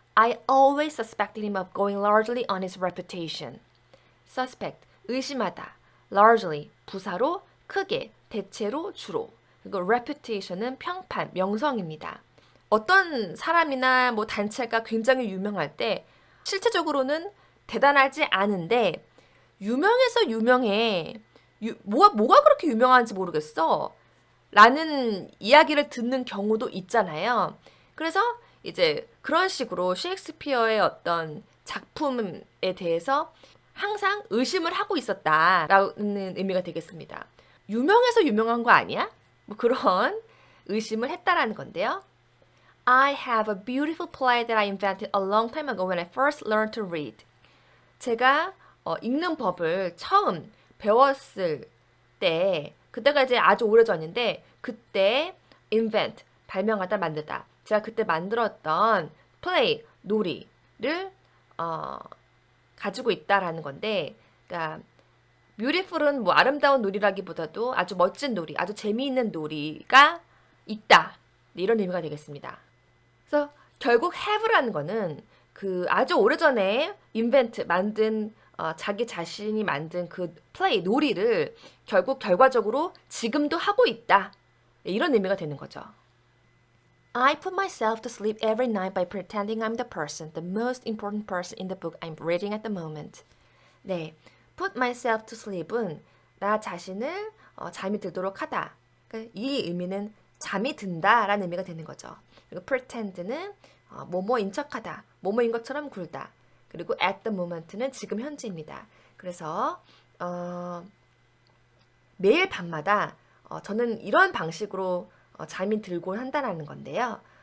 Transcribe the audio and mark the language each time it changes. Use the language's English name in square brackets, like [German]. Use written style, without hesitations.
[English] I always suspected him of going largely on his reputation. [Korean] Suspect, 의심하다. Largely, 부사로, 크게, 대체로, 주로. 그리고 reputation은 평판, 명성입니다. 어떤 사람이나 뭐 단체가 굉장히 유명할 때 실제적으로는 대단하지 않은데 유명해서 유명해. 뭐가 그렇게 유명한지 모르겠어. 라는 이야기를 듣는 경우도 있잖아요. 그래서 이제 그런 식으로 셰익스피어의 어떤 작품에 대해서 항상 의심을 하고 있었다라는 의미가 되겠습니다. 유명해서 유명한 거 아니야? 뭐 그런 의심을 했다라는 건데요. [English] I have a beautiful play that I invented a long time ago when I first learned to read. [Korean] 제가 읽는 법을 처음 배웠을 때, 그때가 이제 아주 오래전인데 그때 invent, 발명하다, 만들다. 제가 그때 만들었던 play, 놀이를 가지고 있다라는 건데, 그러니까 beautiful은 뭐 아름다운 놀이라기보다도 아주 멋진 놀이, 아주 재미있는 놀이가 있다. 이런 의미가 되겠습니다. 그래서 결국 have라는 거는 그 아주 오래전에 invent, 만든 자기 자신이 만든 그 play, 놀이를 결국 결과적으로 지금도 하고 있다. 이런 의미가 되는 거죠. [English] I put myself to sleep every night by pretending I'm the person, the most important person in the book I'm reading at the moment. [Korean] 네, [English] put myself to sleep [Korean] 은 나 자신을 잠이 들도록 하다. 그러니까 이 의미는 잠이 든다라는 의미가 되는 거죠. 그리고 pretend는 뭐뭐인 척하다, 뭐뭐인 것처럼 굴다. 그리고 [English] at the moment [Korean] 는 지금 현재입니다. 그래서 매일 밤마다 저는 이런 방식으로 잠이 들곤 한다는 건데요.